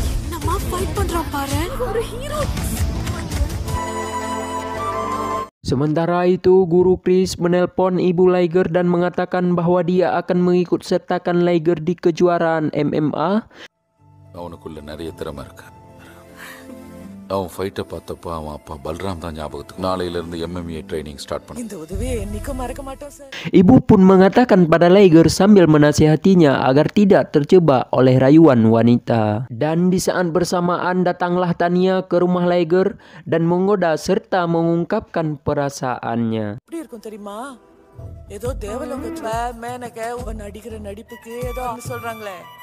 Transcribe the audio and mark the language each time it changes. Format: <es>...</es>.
<ta>Nama fight பண்றான் பாரு, ஒரு hero.</ta> <id>Sementara itu, Guru Chris menelpon ibu Liger dan mengatakan bahwa dia akan mengikut sertakan Liger di kejuaraan MMA.</id> <ta>அவனுக்குள்ள நிறைய திறமை இருக்கு. அவன் ஃபைட்டை பார்த்தப்ப அவன் அப்பா பல்ராம் தான் ஞாபகத்துக்கு. நாளையிலிருந்து MMA ட்ரைனிங் ஸ்டார்ட் பண்ணு. இந்த உதவியை என்னைக்கும் மறக்க மாட்டோம் sir.</ta> <id>Ibu pun mengatakan pada Liger sambil menasihatinya agar tidak terjebak oleh rayuan wanita. Dan di saat bersamaan datanglah Tania ke rumah Liger dan menggoda serta mengungkapkan perasaannya.</id> <ta>எப்படி இருக்கும் தெரியுமா? ஏதோ தேவலோகத்துல மேனக உன் நடிக்கிற நடிப்புக்கு ஏதோ சொல்றாங்களே.</ta>